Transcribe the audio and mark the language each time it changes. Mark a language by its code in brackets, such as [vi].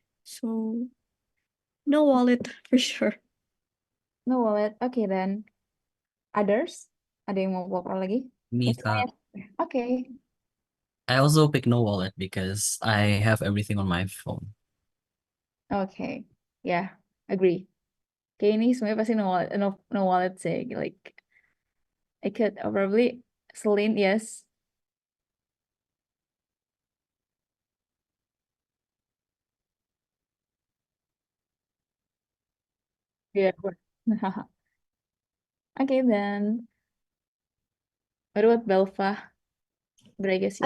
[en] So no wallet for sure. No wallet. Okay, then. Others? [id] Ada yang mau pop up lagi? [en] Me, It's Kak. Okay. I also pick no wallet because I have everything on my phone. Okay. Yeah, agree. [id] Kayak ini semuanya pasti no wallet sih. [en] Like, I could probably Celine, yes. Yeah. Okay, then. What about Belva? But I guess you